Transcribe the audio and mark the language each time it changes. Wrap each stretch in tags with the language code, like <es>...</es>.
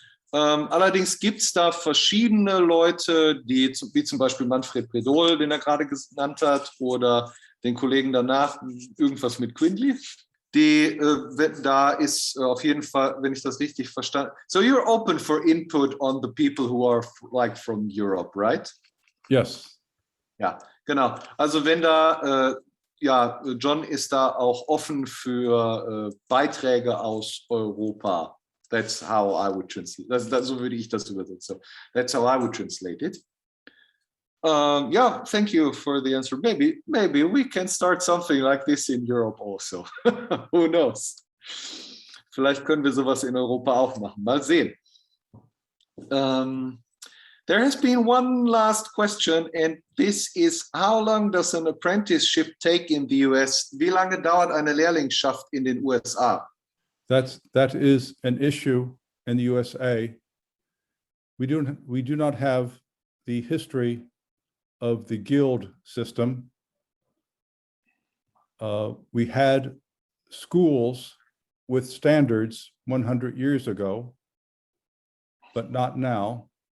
<de>Allerdings gibt es da verschiedene Leute, wie zum Beispiel Manfred Bredol, den er gerade genannt hat, oder den Kollegen danach, irgendwas mit Quindley. Da ist auf jeden Fall, wenn ich das richtig verstanden.</de> <en>So you're open for input on the people who are like from Europe, right? Yes.</en> <de>Ja, genau. Also wenn da, ja, John ist da auch offen für Beiträge aus Europa.</de> <en>That's how I would translate.</en> <de>So würde ich das übersetzen.</de> <en>That's how I would translate it. Yeah, thank you for the answer. Maybe we can start something like this in Europe also. Who knows?</en> <de>Vielleicht können wir sowas in Europa auch machen. Mal sehen.</de> <en>There has been one last question, and this is, how long does an apprenticeship take in the US?</en> <de>Wie lange dauert eine Lehrlingschaft in den USA?</de> <en>That is an issue in the USA. We do not have the history of the guild system. We had schools with standards 100 years ago, but not now.</en>